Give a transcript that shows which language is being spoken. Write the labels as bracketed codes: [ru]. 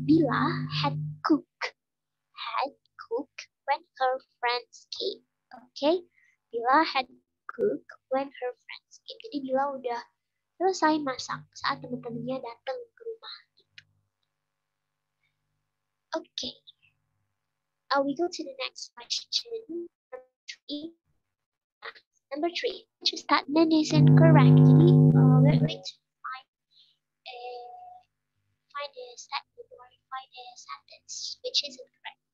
[en] Bila had cooked when her friends came. Okay? Bila had cooked when her friends came. [id] Jadi Bila udah selesai masak saat teman-temannya datang ke rumah. Gitu. [en] Okay. We go to the next question. Number three. Which statement is incorrect? Jadi we're going to find a statement or find a sentence which is incorrect.